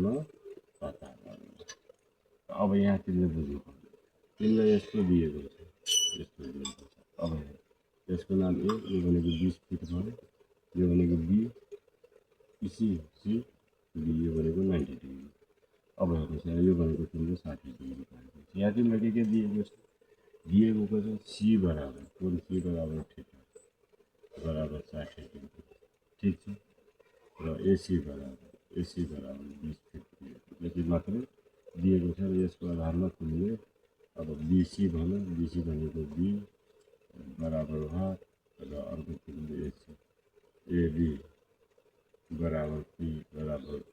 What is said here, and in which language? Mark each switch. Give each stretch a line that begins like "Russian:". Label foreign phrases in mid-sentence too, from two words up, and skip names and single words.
Nepali: पत्ता लाग्यो अब यहाँ तिमीले बुझ्नु पर्छ तिमीलाई यस्तो दिएको छ अब यसको नाम ए यो भनेको 20 फिट भयो यो भनेको बी सी बी यो भनेको 90 डिग्री अब हेर्नुहोस् यो भनेको तिम्रो 60 डिग्री पाएको छ यहाँ तिमीलाई के दिएको छ सी बराबर कोण सी बराबर थीटा बराबर 60 डिग्री ठीक छ र एसी बराबर 20 फिट यति मात्रै दिएको छ र यसको आधारमा तिमीले अब बीसी भनेको बी बराबर भयो र अर्को तिमीले एसी एबी बराबर पी बराबर